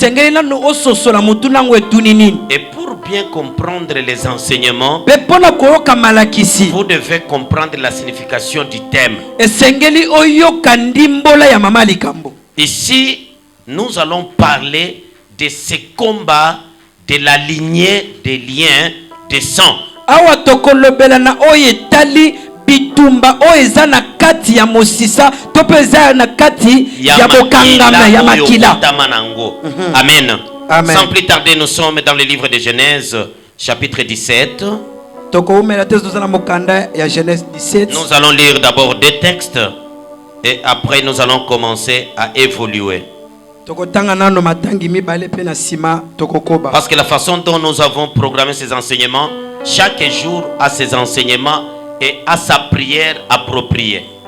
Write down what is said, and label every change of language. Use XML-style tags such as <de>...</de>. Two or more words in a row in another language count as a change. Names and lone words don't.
<fr>Et pour bien comprendre les enseignements, vous devez comprendre la signification du thème. Ici, nous allons parler de ces combats de la lignée des liens de sang.</fr> <ln>Bitumba oeza na kati ya mosisa topeza na kati ya bokangama ya makila.</ln> <fr>Amen. Amen. Sans plus tarder, nous sommes dans le livre de Genèse, chapitre 17. Nous allons lire d'abord deux textes et après nous allons commencer à évoluer. Parce que la façon dont nous avons programmé ces enseignements, chaque jour a ses enseignements et a sa prière appropriée.</fr>